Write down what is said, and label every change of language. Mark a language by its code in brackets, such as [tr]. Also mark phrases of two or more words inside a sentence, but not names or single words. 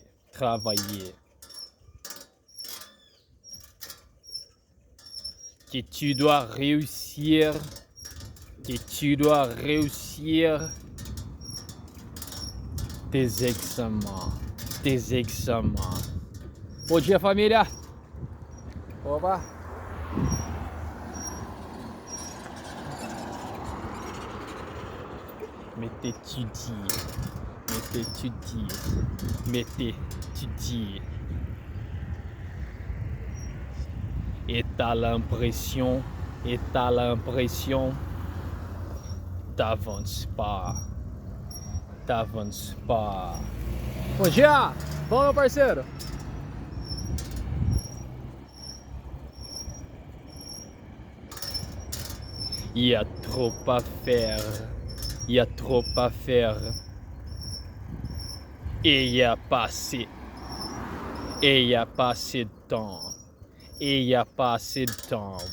[fr] Travailler. Que tu dois réussir. Que tu dois réussir tes examens. Tes examens. [pt] Bom dia, família. Opa. [fr] Mais t'étudies. Mais t'étudies. Mais t'étudies. Et t'as l'impression, t'avances pas. T'avances pas. [pt] Bom dia! Bom, meu parceiro? [fr] Il y a trop à faire. Il y a trop à faire. Et il y a pas assez. Et il y a pas assez de temps. Et il n'y a pas assez de temps.